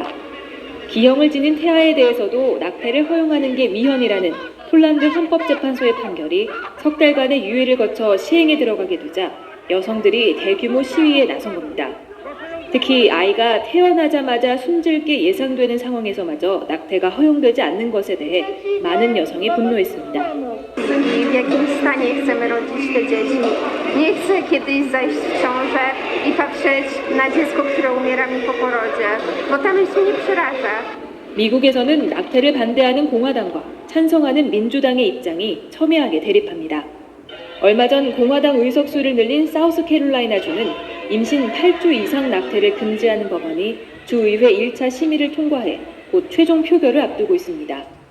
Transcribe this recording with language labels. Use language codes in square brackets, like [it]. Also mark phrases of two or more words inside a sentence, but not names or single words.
[ko] 기형을 지닌 태아에 대해서도 낙태를 허용하는 게 위헌이라는 폴란드 헌법재판소의 판결이 석 달간의 유예를 거쳐 시행에 들어가게 되자 여성들이 대규모 시위에 나선 겁니다. 특히 아이가 태어나자마자 숨질 게 예상되는 상황에서마저 낙태가 허용되지 않는 것에 대해 많은 여성이 분노했습니다. [pl] w jakim stanie chcemy rodzić te dzieci. Nie chcę kiedyś zajść w ciążę i patrzeć na dziecko, które umiera mi po porodzie, bo ta myśl mnie przeraża. [ko] 미국에서는 낙태를 반대하는 공화당과 찬성하는 민주당의 입장이 첨예하게 대립합니다. 얼마 전 공화당 의석수를 늘린 사우스캐롤라이나주는 임신 8주 이상 낙태를 금지하는 법안이 주의회 1차 심의를 통과해 곧 최종 표결을 앞두고 있습니다.